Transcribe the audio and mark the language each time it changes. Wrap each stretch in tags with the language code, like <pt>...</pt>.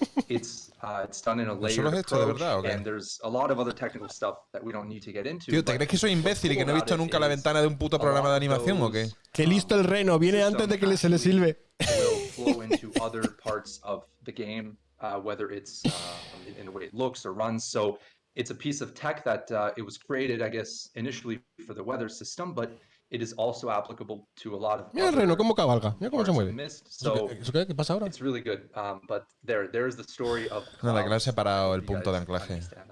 <en>It's done in a layered approach, and there's a lot of other technical stuff that we don't need to get into.</en> <es>Tío, ¿te crees que soy imbécil y que no he visto nunca la ventana de un puto programa de animación o qué? Qué listo el reno, viene antes de que se le silbe.</es> <en>Flow into other parts of the game, whether it's in the way it looks or runs. So it's a piece of tech that it was created, I guess, initially for the weather system, but it is also applicable to a lot of.</en> <es>Mira el reno cómo cabalga, mira cómo se mueve.</es> <en>So</en> <es>¿Eso qué pasa ahora?</es> <en>it's really good, but there's the story of.</en> <es>Nada, que le he separado el punto de anclaje.</es>